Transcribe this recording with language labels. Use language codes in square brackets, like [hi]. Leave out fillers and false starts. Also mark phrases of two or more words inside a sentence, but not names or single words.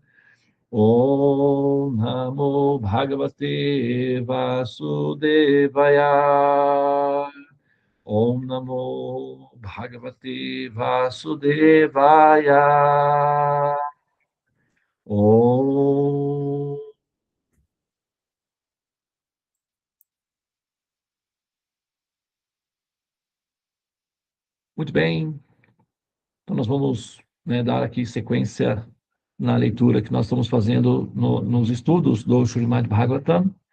[sa] ॐ नमो भगवते वासुदेवाय. ॐ नमो भगवते वासुदेवाय. Om. [pt] Muito bem. Então nós vamos dar aqui sequência na leitura que nós estamos fazendo nos estudos do Srimad Bhagavatam.